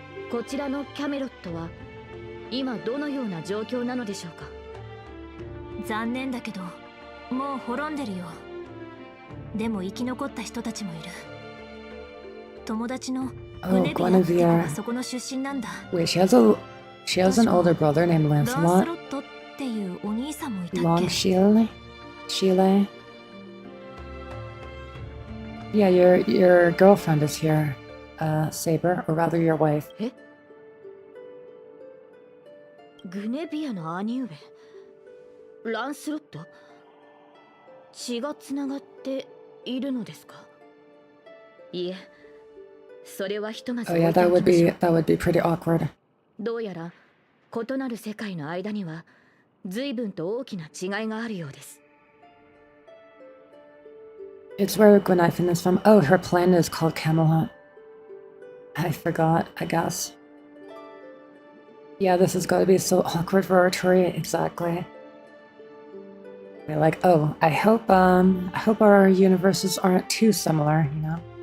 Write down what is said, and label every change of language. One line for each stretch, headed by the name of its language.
Japanese: こちらのキャメロットは今どのような状況なのでしょうか。残念だけどもう滅んでるよ。でも生き残った人たちもいる。友達のグネビアって子がそこの出身なんだ。
English: Wait, she has an older brother named Lancelot.
Japanese: っていうお兄さんもいたっけ。
English: Long Shile. Yeah, your girlfriend is here, Saber, or rather your wife.
Japanese: え？グネビアの兄上、ランスロット？血がつながっているのですか？いえ、それはひとまず。
English: Oh yeah, that would be pretty awkward.
Japanese: どうやら異なる世界の間には随分と大きな違いがあるようです。
English: It's where Gwenifin is from. Oh, her planet is called Camelot. I forgot, I guess. Yeah, this is going to be so awkward for Arturi. Exactly. They're like, oh, I hope our universes aren't too similar, you know?